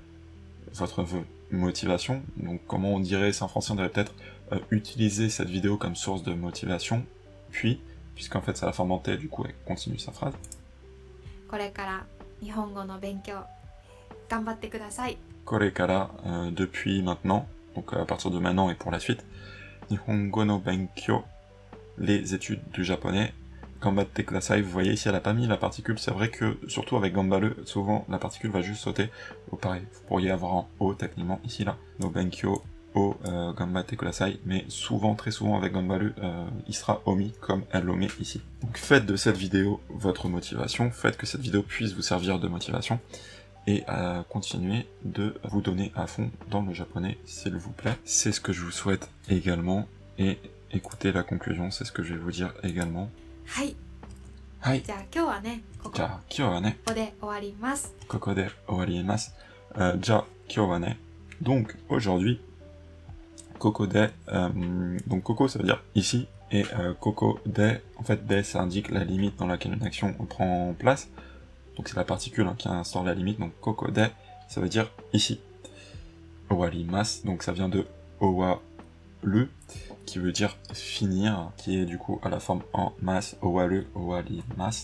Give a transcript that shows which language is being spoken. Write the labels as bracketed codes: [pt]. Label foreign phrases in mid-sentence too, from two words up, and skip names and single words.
[fr] votre motivation, donc comment on dirait ça en français, on dirait peut-être utiliser cette vidéo comme source de motivation, puis, puisqu'en fait c'est la forme en te, du coup elle continue sa phrase. [ja] これから日本語の勉強頑張ってください [fr] Korekara, depuis maintenant, donc à partir de maintenant et pour la suite. [ja] 日本語の勉強, [fr] les études du japonais. [ja] 頑張ってください, [fr] vous voyez ici elle a pas mis la particule, c'est vrai que surtout avec gambaru, souvent la particule va juste sauter. Oh, pareil, vous pourriez avoir un o techniquement ici là. [ja] の勉強を頑張ってください, [fr] mais souvent, très souvent avec gambaru, il sera omis comme elle l'omet ici. Donc faites de cette vidéo votre motivation, faites que cette vidéo puisse vous servir de motivation. Et à continuer de vous donner à fond dans le japonais, s'il vous plaît. C'est ce que je vous souhaite également, et écoutez la conclusion, c'est ce que je vais vous dire également. [ja] はい、はい。じゃあ今日はねここじゃあ、今日はね、こで終わりますここで終わります。じゃあ、今日はね。 [fr] Donc, aujourd'hui, [ja] ここで, [fr] donc koko ça veut dire ici, et [ja] ここで, [fr] en fait, de ça indique la limite dans laquelle une action prend place. Donc c'est la particule hein, qui instaure la limite, donc [ja] ここで, [fr] ça veut dire ici. Owarimasu, donc ça vient de owaru, qui veut dire finir, qui est du coup à la forme en mas, [ja] 終わる、終わります.